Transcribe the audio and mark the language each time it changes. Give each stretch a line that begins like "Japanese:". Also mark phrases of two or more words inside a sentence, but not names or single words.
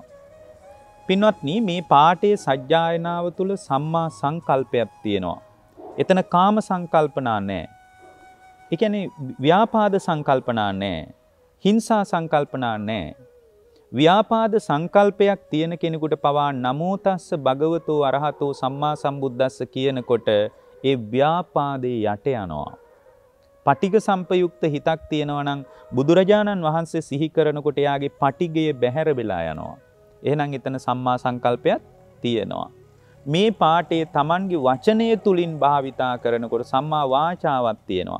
Sinhala: පින්වත්නි මේ පාඨයේ සජ්ජායනාව තුළ සම්මා සංකල්පයක් තියෙනවා. එතන කාම සංකල්පනා නැහැ. ඒ කියන්නේ ව්‍යාපාද සංකල්පනා නැහැ. හිංසා සංකල්පනා නැහැ. ව්‍යාපාද සංකල්පයක් තියෙන කෙනෙකුට පවා
Pali: නමෝ තස්ස භගවතෝ අරහතෝ සම්මා සම්බුද්දස්ස
Sinhala: කියනකොට ඒ ව්‍යාපාදේ යට යනවා. පටිඝ සම්පයුක්ත හිතක් තියෙනවා නම් බුදුරජාණන් වහන්සේ සිහි කරනකොට එයාගේ පටිඝය බැහැර වෙලා යනවා. එහෙනම් එතන සම්මා සංකල්පයක් තියෙනවා. මේ පාඨයේ Tamanගේ වචනය තුලින් භාවිතා කරනකොට සම්මා වාචාවක් තියෙනවා.